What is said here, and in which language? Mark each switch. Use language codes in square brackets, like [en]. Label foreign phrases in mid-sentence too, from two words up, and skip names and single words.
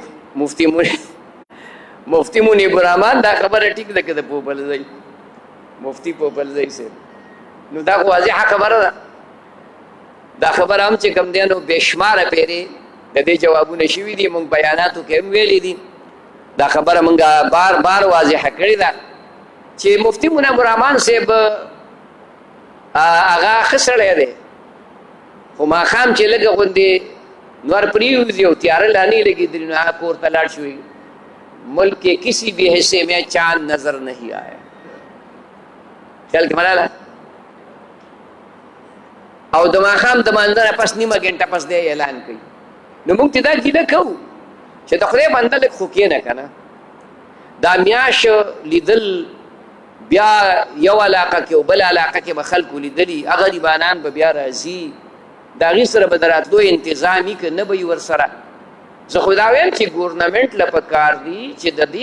[ps] مفتی منیب الرحمن دا خبره ټیک ده که د پوپلځی مفتی پوپلځی صاحب نو دا خو واضحه خبره ده دا خبره هم چې کوم دی نو بېشماره پیرې د دې جوابونه شوي دي موږ بیاناتو کې هم ویلي دي دا خبره موږ بار بار واضحه کړې ده چې مفتی منیب الرحمن صاحب هغه ښه سړی دی خو ماښام چې لږه غوندې نور پریوزي او تیاره لا نہیں لګېدلي نو هغه کور ته لاړ شوی [ur] ملک کے کسی بھی حصے میں چاند نظر نہیں آیا [ps] خیال کې ملاله او د ماښام د مانځه نه پس نیمه ګنټه پس دی اعلان کوي نو موږ ته دا ګیله کوو چې د خدای بنده لږ خو کښېنه که نه دا میاشت لیدل بیا یو علاقه کې او بل علاقه کې به خلکو لیدلي هغه غریبانان به بیا راځي د هغې سره به د راتلو انتظام وي که نه به وي ورسره زه خو دا ویم چې ګورنمنټ له پکار دي چې د دې